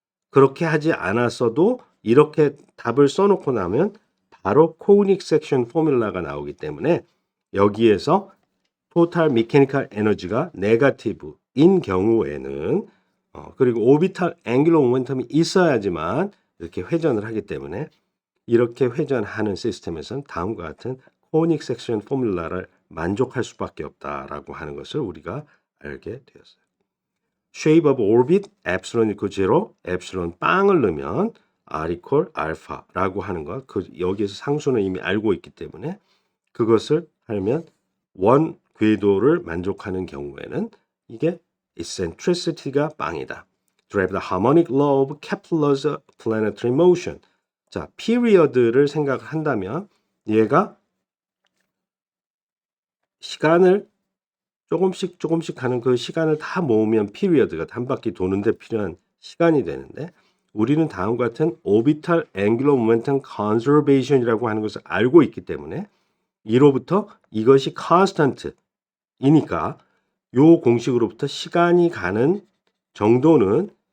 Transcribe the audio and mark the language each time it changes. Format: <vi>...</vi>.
<ko>그렇게 하지 않았어도 이렇게 답을 써놓고 나면 바로 코닉 섹션 포뮬라가 나오기 때문에 여기에서 토탈 미케니컬 에너지가 네거티브인 경우에는 그리고 오비탈 앵귤러 모멘텀이 있어야지만 이렇게 회전을 하기 때문에 이렇게 회전하는 시스템에서는 다음과 같은 코닉 섹션 포뮬라를 만족할 수밖에 없다라고 하는 것을 우리가 알게 되었어요.</ko> <en>shape of orbit epsilon equal 0, epsilon</en> <ko>빵을 넣으면</ko> <en>r equal alpha라고 하는 것.</en> <ko>여기에서 상수는 이미 알고 있기 때문에 그것을 하면 원 궤도를 만족하는 경우에는 이게 eccentricity가 빵이다.</ko> <en>Drive the harmonic law of Kepler's planetary motion.</en> <ko>자, period를 생각한다면 얘가 시간을 조금씩 가는 그 시간을 다 모으면 피리어드가 한 바퀴 도는데 필요한 시간이 되는데 우리는 다음과 같은 orbital angular momentum conservation이라고 하는 것을 알고 있기 때문에 이로부터 이것이 constant이니까 요 공식으로부터 시간이 가는 정도는</ko>